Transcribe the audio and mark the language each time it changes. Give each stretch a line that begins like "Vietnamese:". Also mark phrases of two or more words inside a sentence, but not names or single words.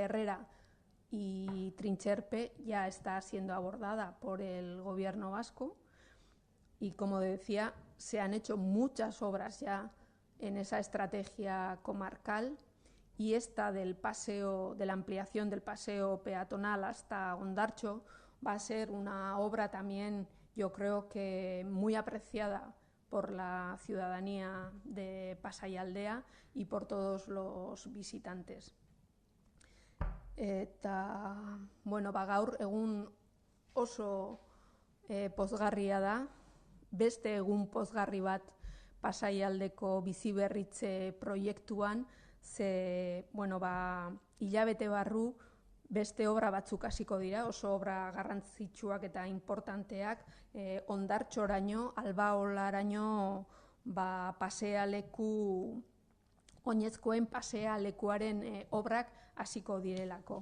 Spanish: Herrera y Trincherpe ya está siendo abordada por el gobierno vasco, y como decía, se han hecho muchas obras ya en esa estrategia comarcal, y esta de la ampliación del paseo peatonal hasta Ondartxo va a ser una obra también, yo creo que muy apreciada por la ciudadanía de Pasaialdea y por todos los visitantes.
Basque: Eta, bueno, gaur egun oso pozgarria da, beste egun pozgarri bat Pasaialdeko biziberritze proiektuan, ze, bueno, hilabete barru beste obra batzuk hasiko dira, oso obra garrantzitsuak eta importanteak, Ondartxoraino, Albaolaraino, pasealeku, oinezkoen pasealekuaren obrak hasiko direlako.